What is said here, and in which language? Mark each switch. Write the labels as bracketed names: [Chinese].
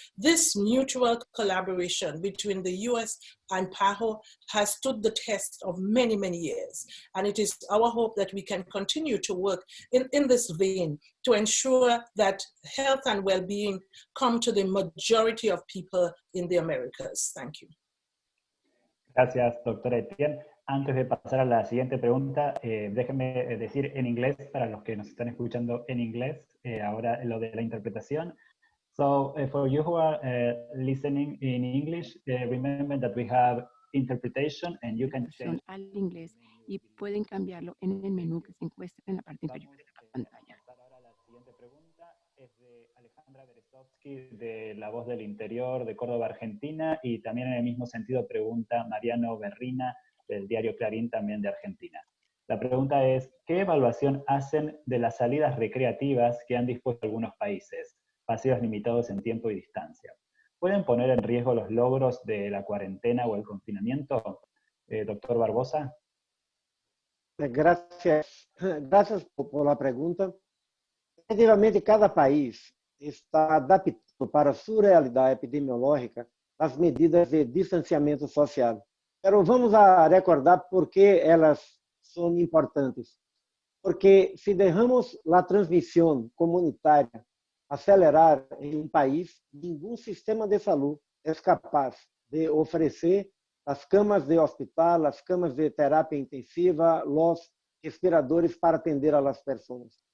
[English] This mutual collaboration between the US and PAHO has stood the test of many, many years. And it is our hope that we can continue to work in this vein to ensure that health and well-being come to the majority of people in the Americas. Thank you. [Spanish] Gracias, doctora Etienne. Antes de pasar a la siguiente pregunta, déjenme decir en inglés, para los que nos están escuchando en inglés, ahora lo de la interpretación. [English] So, for you who are listening in English, remember that we have interpretation and you can change [Spanish] al inglés y pueden cambiarlo en el menú que se encuentra en la parte inferior de la pantalla. Ahora la siguiente pregunta es de Alejandra Alejandra Berezovsky de La Voz del Interior de Córdoba, Argentina, y también en el mismo sentido pregunta Mariano Berrina del diario Clarín, también de Argentina. La pregunta es, ¿qué evaluación hacen de las salidas recreativas que han dispuesto algunos países, paseos limitados en tiempo y distancia? ¿Pueden poner en riesgo los logros de la cuarentena o el confinamiento? Doctor Barbosa. Gracias, gracias por la pregunta. [Portuguese] Efetivamente, cada país está adaptando para a sua realidade epidemiológica as medidas de distanciamento social. [Spanish] Pero vamos a recordar por que [Portuguese] elas são importantes. Porque se derramos a transmissão comunitária acelerar em um país, nenhum sistema de saúde é capaz de oferecer as camas de hospital, as camas de terapia intensiva, os respiradores para atender a las pessoas.